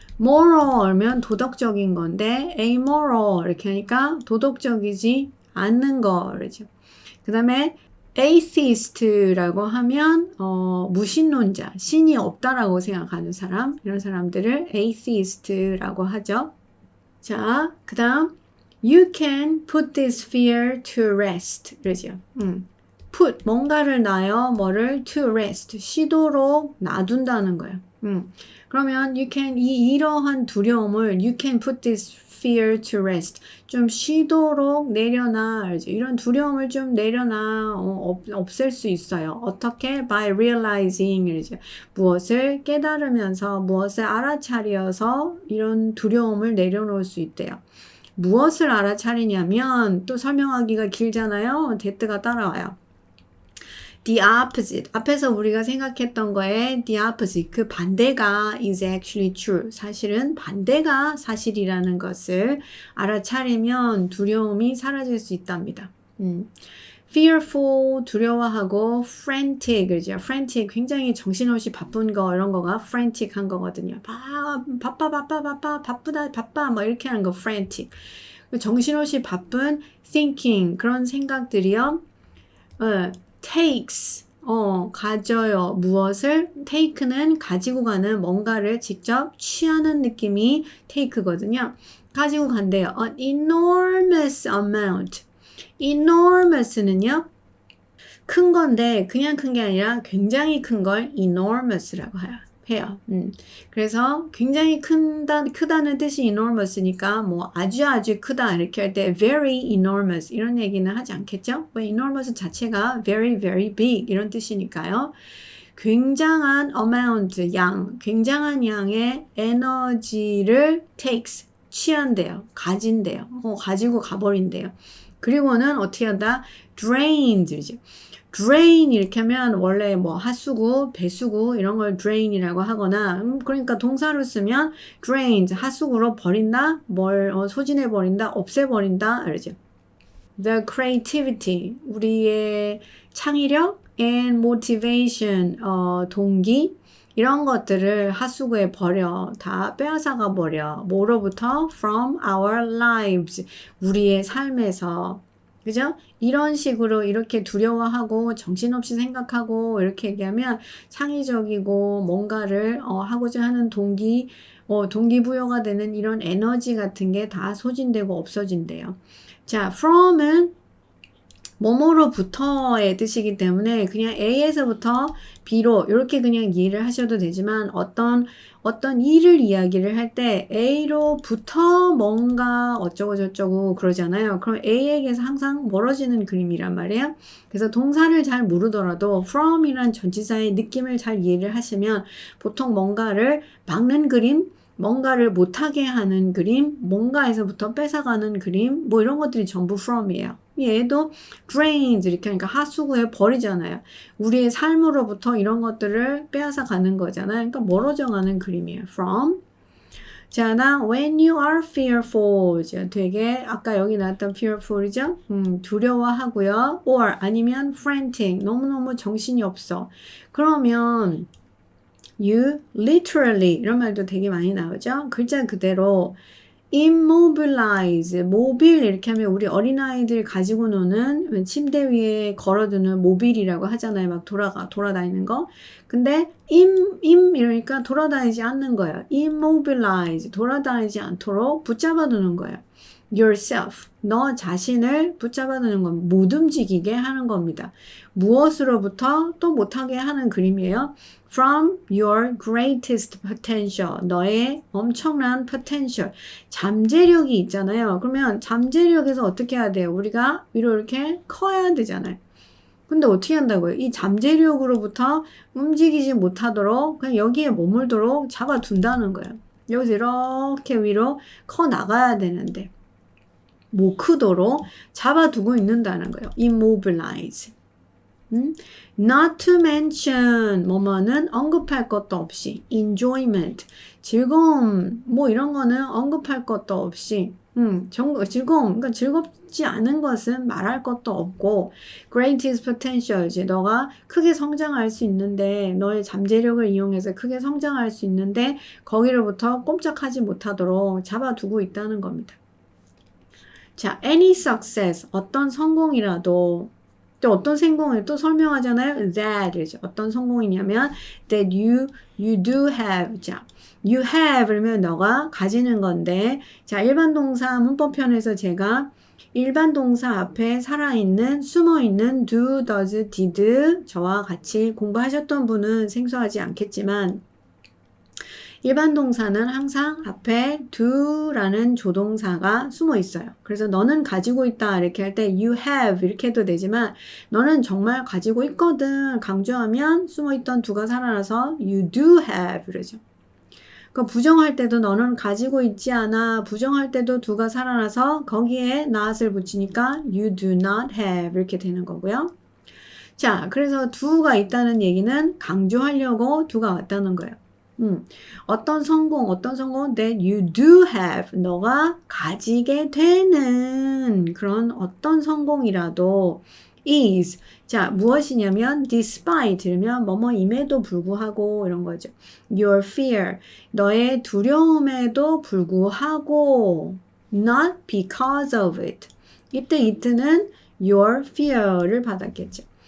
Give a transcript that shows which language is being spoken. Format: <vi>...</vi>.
<ko>moral면 도덕적인 건데 amoral 이렇게 하니까 도덕적이지 않는 거죠. 그 다음에 atheist라고 하면 무신론자, 신이 없다라고 생각하는 사람, 이런 사람들을 atheist라고 하죠. 자, 그 다음</ko> <en>you can put this fear to rest</en> <ko>그러죠. put 뭔가를 놔요. 뭐를 to rest 쉬도록 놔둔다는 거예요. 그러면</ko> <en>you can</en> <ko>이러한 두려움을</ko> <en>you can put this fear to rest</en> <ko>좀 쉬도록 내려놔. 이런 두려움을 좀 내려놔. 없앨 수 있어요. 어떻게?</ko> <en>by realizing</en> <ko>이러죠. 무엇을 깨달으면서 무엇을 알아차려서 이런 두려움을 내려놓을 수 있대요. 무엇을 알아차리냐면 또 설명하기가 길잖아요. 데트가 따라와요.</ko> <en>The opposite.</en> <ko>앞에서 우리가 생각했던 거에</ko> <en>the opposite.</en> <ko>그 반대가</ko> <en>is actually true.</en> <ko>사실은 반대가 사실이라는 것을 알아차리면 두려움이 사라질 수 있답니다. fearful 두려워하고 frantic 그죠? frantic 굉장히 정신없이 바쁜 거 이런 거가 frantic 한 거거든요. 바쁘다 바빠 뭐 이렇게 하는 거 frantic. 정신없이 바쁜 thinking 그런 생각들이요. takes 가져요. 무엇을? take는 가지고 가는 뭔가를 직접 취하는 느낌이 take거든요. 가지고 간대요.</ko> <en>an enormous amount.</en> <ko>enormous는요. 큰 건데 그냥 큰 게 아니라 굉장히 큰 걸 enormous라고 해요. 그래서 굉장히 크다는 뜻이 enormous니까 뭐 아주 크다 이렇게 할 때</ko> <en>very enormous</en> <ko>이런 얘기는 하지 않겠죠? enormous 자체가</ko> <en>very very big</en> <ko>이런 뜻이니까요. 굉장한 amount 양, 굉장한 양의 에너지를 takes 취한대요. 가진대요. 가지고 가버린대요. 그리고는 어떻게 한다? drained죠. drain 이렇게 하면 원래 뭐 하수구, 배수구 이런 걸 drain이라고 하거나 그러니까 동사로 쓰면 drained 하수구로 버린다, 소진해 버린다, 없애 버린다 이러죠.</ko> <en>The creativity</en> <ko>우리의 창의력</ko> <en>and motivation</en> <ko>동기 이런 것들을 하수구에 버려 다 빼앗아가 버려. 뭐로부터?</ko> <en>From our lives</en> <ko>우리의 삶에서. 그죠? 이런 식으로 이렇게 두려워하고 정신없이 생각하고 이렇게 얘기하면 창의적이고 뭔가를 하고자 하는 동기부여가 되는 이런 에너지 같은 게 다 소진되고 없어진대요. 자, from은 뭐뭐로부터의 뜻이기 때문에 그냥 A에서부터 B로 이렇게 그냥 이해를 하셔도 되지만 어떤 일을 이야기를 할 때 A로부터 뭔가 어쩌고 저쩌고 그러잖아요. 그럼 A에게서 항상 멀어지는 그림이란 말이에요. 그래서 동사를 잘 모르더라도 from이란 전치사의 느낌을 잘 이해를 하시면 보통 뭔가를 막는 그림, 뭔가를 못하게 하는 그림, 뭔가에서부터 뺏어가는 그림, 뭐 이런 것들이 전부 from이에요. 얘도 drains 이렇게 하니까 하수구에 버리잖아요. 우리의 삶으로부터 이런 것들을 빼앗아 가는 거잖아요. 그러니까 멀어져 가는 그림이에요.</ko> <en>from.</en> <ko>자, 나</ko> <en>when you are fearful.</en> <ko>되게 아까 여기 나왔던 fearful이죠? 두려워하고요.</ko> <en>or</en> <ko>아니면</ko> <en>frantic.</en> <ko>너무너무 정신이 없어. 그러면</ko> <en>you literally</en> <ko>이런 말도 되게 많이 나오죠. 글자 그대로 immobilize, 모빌 이렇게 하면 우리 어린아이들 가지고 노는 침대 위에 걸어두는 모빌이라고 하잖아요. 막 돌아다니는 거. 근데 이러니까 돌아다니지 않는 거예요. immobilize, 돌아다니지 않도록 붙잡아 두는 거예요. yourself, 너 자신을 붙잡아 두는 건 못 움직이게 하는 겁니다. 무엇으로부터 또 못하게 하는 그림이에요.</ko> <en>From your greatest potential,</en> <ko>너의 엄청난</ko> <en>potential,</en> <ko>잠재력이 있잖아요. 그러면 잠재력에서 어떻게 해야 돼요? 우리가 위로 이렇게 커야 되잖아요. 근데 어떻게 한다고요? 이 잠재력으로부터 움직이지 못하도록 그냥 여기에 머물도록 잡아둔다는 거예요. 여기서 이렇게 위로 커 나가야 되는데 못 크도록 잡아두고 있는다는 거예요.</ko> <en>immobilize. Not to mention</en> <ko>뭐뭐는 언급할 것도 없이 enjoyment 즐거움 뭐 이런 거는 언급할 것도 없이 즐거움 그러니까 즐겁지 않은 것은 말할 것도 없고</ko> <en>greatest potential</en> <ko>이제 너가 크게 성장할 수 있는데 너의 잠재력을 이용해서 크게 성장할 수 있는데 거기로부터 꼼짝하지 못하도록 잡아두고 있다는 겁니다. 자,</ko> <en>any success</en> <ko>어떤 성공이라도 또 어떤 성공을 또 설명하잖아요. that 이죠. 어떤 성공이냐면</ko> <en>that you do have.</en> <ko>자,</ko> <en>you have</en> <ko>그러면 너가 가지는 건데 자, 일반 동사 문법편에서 제가 일반 동사 앞에 살아있는 숨어있는</ko> <en>do, does, did</en> <ko>저와 같이 공부하셨던 분은 생소하지 않겠지만 일반 동사는 항상 앞에 do라는 조동사가 숨어 있어요. 그래서 너는 가지고 있다 이렇게 할 때</ko> <en>you have</en> <ko>이렇게 해도 되지만 너는 정말 가지고 있거든 강조하면 숨어 있던 do가 살아나서</ko> <en>you do have</en> <ko>이러죠. 그러니까 부정할 때도 너는 가지고 있지 않아 부정할 때도 do가 살아나서 거기에 not을 붙이니까</ko> <en>you do not have</en> <ko>이렇게 되는 거고요. 자, 그래서 do가 있다는 얘기는 강조하려고 do가 왔다는 거예요. 어떤 성공</ko> <en>that you do have</en> <ko>너가 가지게 되는 그런 어떤 성공이라도 is 자 무엇이냐면 despite 이러면 뭐뭐임에도 불구하고 이런 거죠.</ko> <en>your fear</en> <ko>너의 두려움에도 불구하고</ko> <en>not because of it</en> <ko>이때</ko> <en>it는 your fear를 받았겠죠.</en>